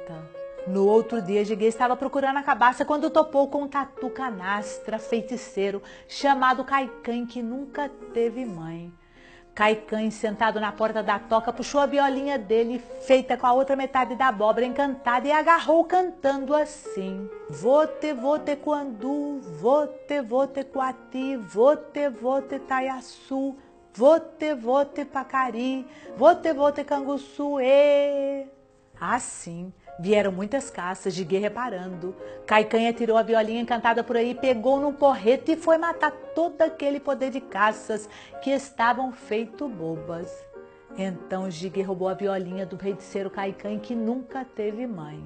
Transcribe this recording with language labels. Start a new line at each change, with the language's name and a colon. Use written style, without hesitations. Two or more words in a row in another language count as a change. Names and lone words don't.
Portuguese: No outro dia, Jiguê estava procurando a cabaça quando topou com um tatu canastra, feiticeiro, chamado Caicã, que nunca teve mãe. Caicã, sentado na porta da toca, puxou a violinha dele, feita com a outra metade da abóbora encantada, e agarrou cantando assim: vote, vote, Quandu, vote, Coati, vote, Taiaçu, vote, Pacari, vote, Canguçu, e... Assim, vieram muitas caças, Jiguê reparando. Caicanha atirou a violinha encantada por aí, pegou num porrete e foi matar todo aquele poder de caças que estavam feito bobas. Então Jiguê roubou a violinha do feiticeiro Caicanha, que nunca teve mãe.